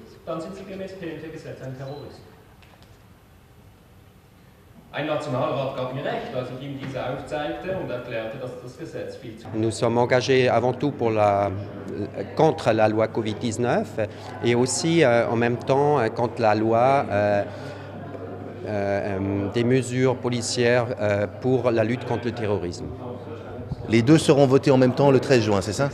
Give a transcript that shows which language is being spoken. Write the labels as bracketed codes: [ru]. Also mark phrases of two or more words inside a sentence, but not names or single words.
[de] dann sind sie gemäß PNT-Gesetz ein Terrorist. Ein Nationalrat gab mir recht, als ich ihm diese aufzeigte und erklärte, dass das Gesetz viel zu... [fr] Nous sommes engagés avant tout contre la loi Covid-19 et aussi en même temps contre la loi des mesures policières pour la lutte contre le terrorisme. Les deux seront votés en même temps le 13 juin, c'est ça?